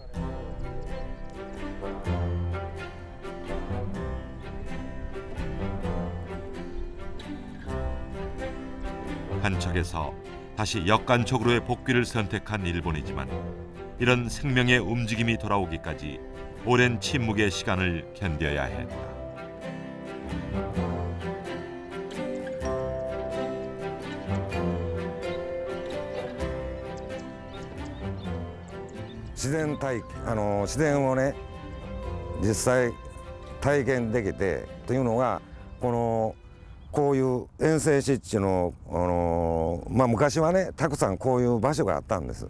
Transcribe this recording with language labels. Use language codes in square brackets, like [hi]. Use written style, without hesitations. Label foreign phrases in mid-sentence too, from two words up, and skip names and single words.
[ko] 한척에서 다시 역간척으로의 복귀를 선택한 일본이지만 이런 생명의 움직임이 돌아오기까지 오랜 침묵의 시간을 견뎌야 했다. [ja] 自然をね実際体験できてというのがこういう遠征湿地の、昔はねたくさんこういう場所があったんです。